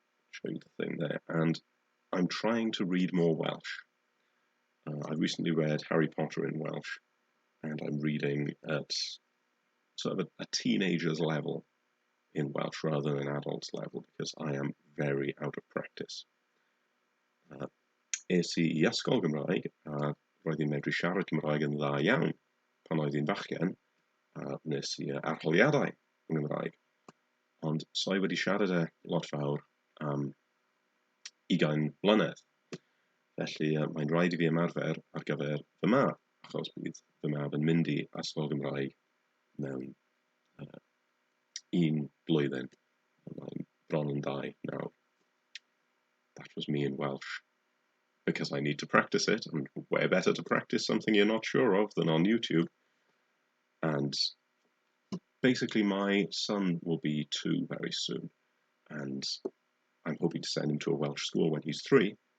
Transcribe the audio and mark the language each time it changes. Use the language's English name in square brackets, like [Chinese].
[English] Show you the thing there, and I'm trying to read more Welsh. I recently read Harry Potter in Welsh, and I'm reading at sort of a teenager's level in Welsh rather than an adult's level, because I am very out of practice. [Welsh] Es I ysgol Gymraeg, a roedd i'n medru siarad Cymraeg yn dda iawn pan oedd i'n fachgen, a nes I arholiadau yn Gymraeg. Ond so I wedi siarad lot fawr am 20 mlynedd. Felly mae'n rhaid I fi ymarfer ar gyfer fy mab, achos bydd fy mab yn mynd I ysgol Gymraeg mewn 1 blwyddyn. Mae'n bron yn 2 now. [English] That was me in Welsh, because I need to practice it, and where better to practice something you're not sure of than on YouTube. And basically my son will be 2 very soon, and I'm hoping to send him to a Welsh school when he's 3.